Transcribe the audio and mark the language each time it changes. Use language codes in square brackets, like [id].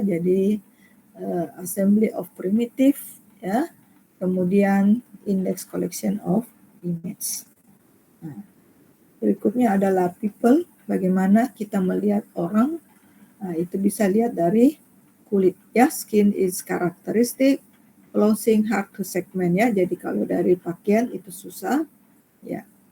[id] Jadi [en] assembly of primitive, ya. [id] Kemudian [en] index collection of image. [id] Nah, berikutnya adalah people, bagaimana kita melihat orang. Nah, itu bisa lihat dari kulit, ya. [en] Skin is characteristic, clothing hard to segment, ya. [id] Jadi kalau dari pakaian itu susah, ya.